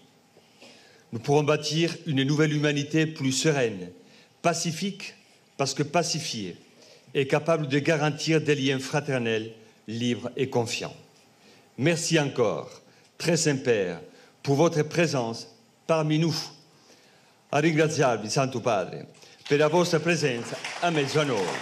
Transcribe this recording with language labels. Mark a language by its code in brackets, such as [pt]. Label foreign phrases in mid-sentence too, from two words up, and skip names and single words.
[fr] Nous pourrons bâtir une nouvelle humanité plus sereine, pacifique parce que pacifiée, et capable de garantir des liens fraternels, libres et confiants. Merci encore, très Saint-Père, pour votre présence parmi nous. [it] A ringraziarvi, Santo Padre, per la vostra presenza a mezzo a noi.